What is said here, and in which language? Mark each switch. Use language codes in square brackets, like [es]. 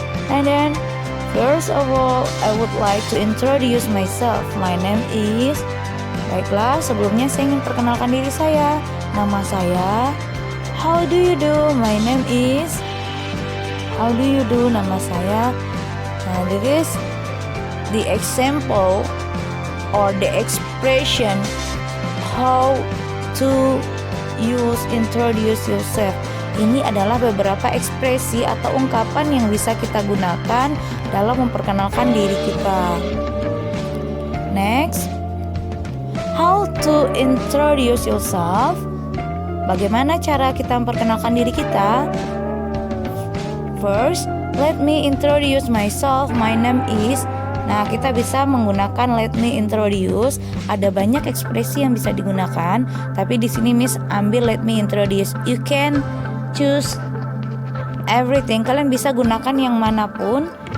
[en] And then first of all, I would like to introduce myself. My name is. [id] Baiklah, sebelumnya saya ingin perkenalkan diri saya. Nama saya. [en] How do you do? My name is. How do you do? Nama saya. Nah, this is the example or the expression how to use introduce yourself. [id] Ini adalah beberapa ekspresi atau ungkapan yang bisa kita gunakan dalam memperkenalkan diri kita. [en] Next, how to introduce yourself. [id] Bagaimana cara kita memperkenalkan diri kita? [en] First, let me introduce myself. My name is. [id] Nah, kita bisa menggunakan [en] let me introduce. [id] Ada banyak ekspresi yang bisa digunakan, tapi di sini Miss ambil [en] let me introduce. You can choose everything. [id] Kalian bisa gunakan yang manapun.